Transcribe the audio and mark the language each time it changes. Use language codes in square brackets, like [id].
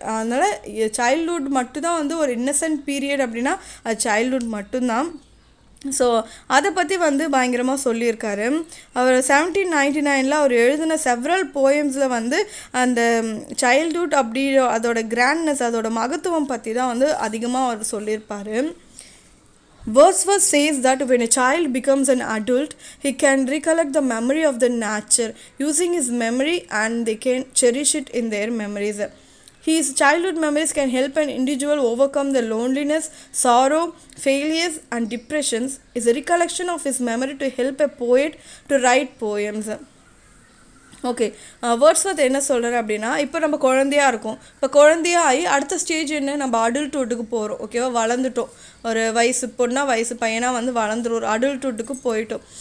[ta] அதனால் சைல்ட்ஹுட் மட்டும்தான் வந்து ஒரு [en] innocent period [ta] அப்படின்னா அது சைல்ட்ஹுட் மட்டும்தான். ஸோ அதை பற்றி வந்து பயங்கரமாக சொல்லியிருக்காரு. அவர் 1799 அவர் எழுதின [en] several போயம்ஸில் [ta] வந்து அந்த சைல்ட்ஹுட் அப்படி அதோட கிராண்ட்னஸ், அதோட மகத்துவம் பற்றி தான் வந்து அதிகமாக அவர் சொல்லியிருப்பார். [en] Wordsworth says that when a child becomes an adult, he can recollect the memory of the nature using his memory and they can cherish it in their memories. His childhood memories can help an individual overcome the loneliness, sorrow, failures and depressions. Is a recollection of his memory to help a poet to write poems. [ta] Okay, Wordsworth என்ன சொல்கிறார் அப்படின்னா இப்போ நம்ம குழந்தையாக இருக்கோம், இப்போ குழந்தையாகி அடுத்த stage என்ன, நம்ம அடல்ட்ஹுட்டுக்கு போகிறோம். ஓகேவா, வளர்ந்துட்டோம், ஒரு வயசு பொண்ணா வயசு பையனாக வந்து வளர்ந்துரும், ஒரு அடல்ட்ஹுட்டுக்கு போயிட்டோம்.